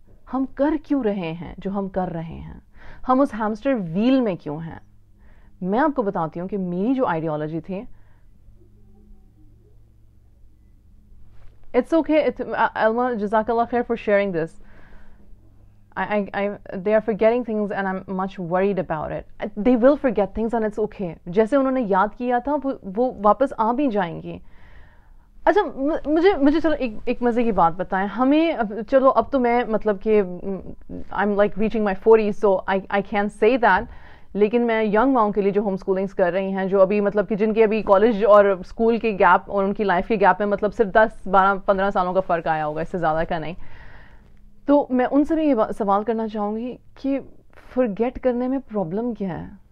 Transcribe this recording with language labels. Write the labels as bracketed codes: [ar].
[hi] हम कर क्यों रहे हैं जो हम कर रहे हैं, हम उस हैमस्टर व्हील में क्यों हैं। मैं आपको बताती हूं कि मेरी जो आइडियोलॉजी थी, [en] it's okay, Alma, jazakallah khair for sharing this. They are forgetting things and I'm much worried about it. They will forget things and it's okay. [hi] जैसे उन्होंने याद किया था वो वापस आ भी जाएंगी। अच्छा, मुझे चलो एक मजे की बात बताएं। हमें चलो अब तो मैं मतलब कि [en] I am like reaching my 40s, so I can say that, [hi] लेकिन मैं यंग माओं के लिए जो होम स्कूलिंग्स कर रही हैं, जो अभी मतलब कि जिनके अभी कॉलेज और स्कूल के गैप और उनकी लाइफ के गैप में मतलब सिर्फ 10-12-15 सालों का फ़र्क आया होगा, इससे ज़्यादा का नहीं, तो मैं उनसे भी ये सवाल करना चाहूँगी कि फॉरगेट करने में प्रॉब्लम क्या है?